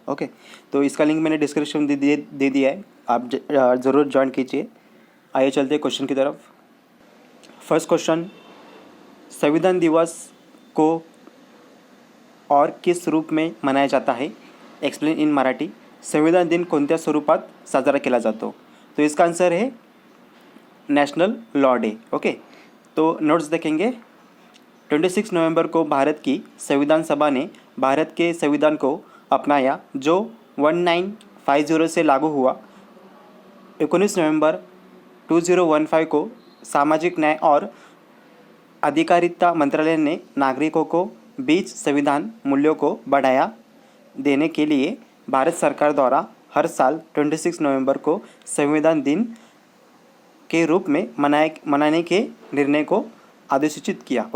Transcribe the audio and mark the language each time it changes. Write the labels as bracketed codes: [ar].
[hi] Okay, तो इसका link मैंने डिस्क्रिप्शन दे दिया है, आप ज़रूर ज्वाइन कीजिए। आइए चलते हैं क्वेश्चन की तरफ। फर्स्ट क्वेश्चन, संविधान दिवस को और किस रूप में मनाया जाता है? [en] Explain in Marathi. [mr] संविधान दिन कोणत्या स्वरूपात साजरा केला जातो? [hi] तो इसका आंसर है नेशनल लॉ डे। ओके, तो नोट्स देखेंगे। 26 नवंबर को भारत की संविधान सभा ने भारत के संविधान को अपनाया, जो 1950 से लागू हुआ। 19 नवंबर 2015 को सामाजिक न्याय और अधिकारिता मंत्रालय ने नागरिकों को बीच संविधान मूल्यों को बढ़ाया देने के लिए भारत सरकार द्वारा हर साल 26 नवंबर को संविधान दिन के रूप में मनाने के निर्णय को अधिसूचित किया।